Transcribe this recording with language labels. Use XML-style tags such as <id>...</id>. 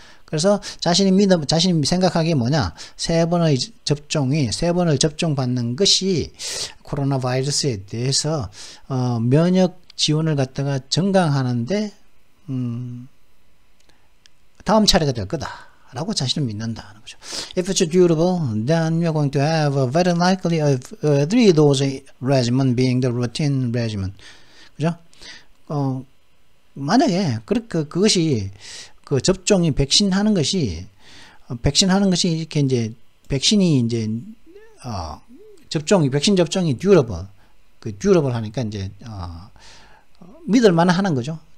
<ko>그래서 자신이 생각하기에 3번을 접종받는 것이 코로나 바이러스에 대해서 면역 지원을 갖다가 증강하는데 다음 차례가 될 거다라고 자신은 믿는다는 거죠.</ko> <en>If it's durable, then we're going to have a very likely 3-dose regimen being the routine regimen.</en> <ko>그죠? 만약에 그것이 접종이 백신하는 것이 이렇게 이제 백신 접종이 듀러블 하니까 이제 믿을 만하는 거죠.</ko>